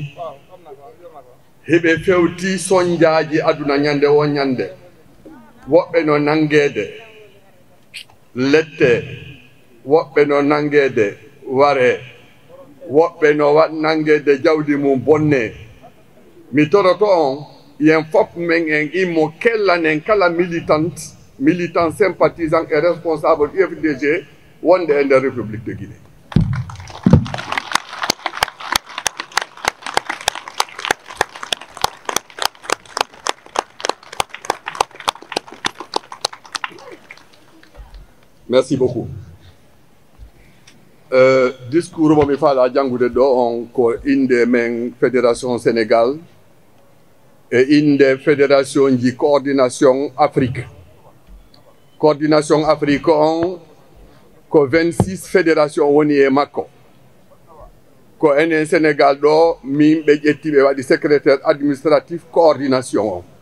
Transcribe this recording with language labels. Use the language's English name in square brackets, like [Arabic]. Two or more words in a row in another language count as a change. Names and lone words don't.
[Fula] hiɓe fewti soñjaji aduna ñande o ñande woɓɓe no nangede lette woɓɓe no nangede ware woɓɓe no nangede jawdi mum bonne mi toroto on yen fof men en immo kellanen kala [French] militant sympathisant et responsable UFDG [Fula] wonde e nder République de Guinée. [French] Merci beaucoup. [Fula] Discours mo mi faala jangude ɗo on ko inde men Fédération Sénégal e inde Fédération ji Coordination Afrique. Coordination Afrique on ko 26 fédération woni e makko. Ko enen Sénégal ɗo min ɓe ƴetti ɓe waɗi [French] secrétaire administratif coordination [Fula] on.